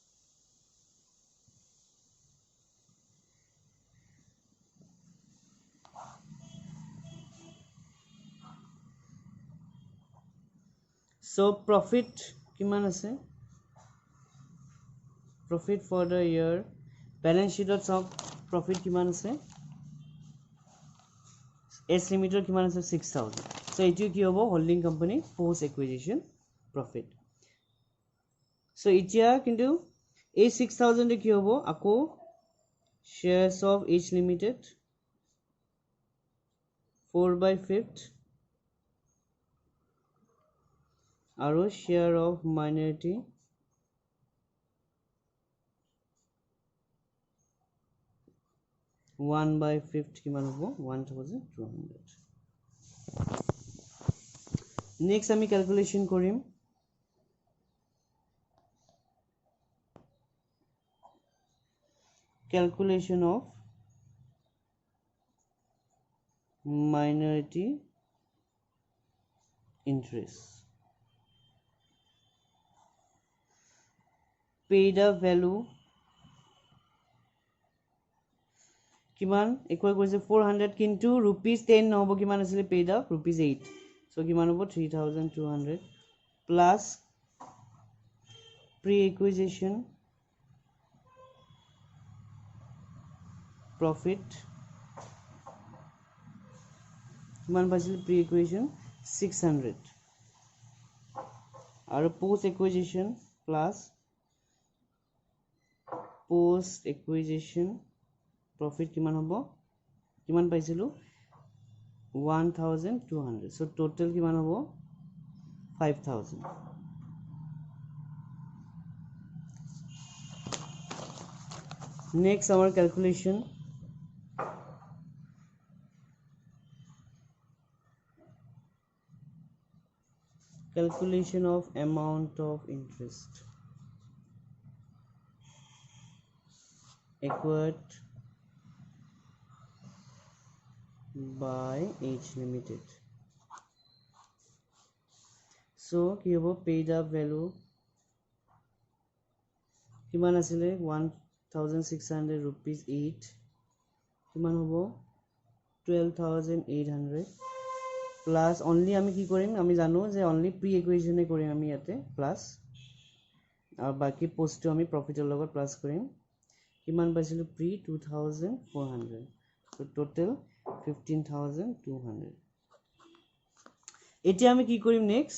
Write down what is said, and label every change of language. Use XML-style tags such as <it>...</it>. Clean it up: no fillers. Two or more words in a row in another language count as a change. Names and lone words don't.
<en>so profit</en> <as>কিমান আছে</as> <en>profit for the year balance sheet of profit</en> <as>কিমান আছে</as> <en>S limited</en> <as>কিমান আছে</as> <en>6000 so</en> <as>এটো কি হ'ব</as> <en>holding company post acquisition profit so</en> <as>এতিয়া কিন্তু এই 6000 এ কি হ'ব আকৌ</as> <en>shares of H limited 4/5</en> <as>আৰু</as> <en>share of minority</en> <as>1/5 কিমান হ'ব 1200 next আমি calculation কৰিম</as> <en>calculation of minority interest paid up value</en> <as>কিমান equal কৰিছে 400 কিন্তু rupees 10 নহব কিমান আছিল</as> <en>paid up rupees 8 so</en> <as>কিমান হ'ব 3200</as> <en>plus pre acquisition profit</en> <as>কিমান পাইছিল</as> <en>pre acquisition 600</en> <as>আৰু</as> <en>post acquisition plus post acquisition profit</en> <as>কিমান হ'ব কিমান পাইছিলো 1200</as> <en>so total</en> <as>কিমান হ'ব 5000</as> <en>next our calculation of amount of interest acquired by H Limited.</en> <as>So কি হ'ব</as> <en>paid up value</en> <as>কিমান আছিলে 1600 rupees 8 কিমান হ'ব 12800</as> <en>plus only</en> <as>আমি কি কৰিম আমি জানো যে</as> <en>only pre acquisition</en> <as>এ কৰিম আমি ইয়াতে plus আৰু বাকি post টো আমি profit ৰ লগত plus কৰিম কিমান পাইছিলো pre 2400</as> <en>so total</en> <as>15200 এতিয়া আমি কি কৰিম next</as>